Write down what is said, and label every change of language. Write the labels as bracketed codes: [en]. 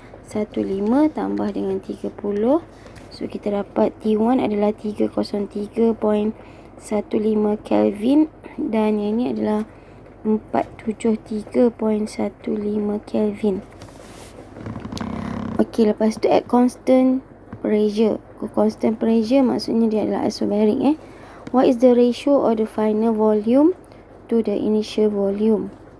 [ms] 273.15 tambah dengan 30. [en] So [ms] kita dapat T1 adalah 303.15 Kelvin, dan yang ni adalah 473.15 Kelvin. Okey, lepas tu [en] at constant pressure. [ms] Constant pressure maksudnya dia adalah isobaric. [en] What is the ratio of the final volume to the initial volume?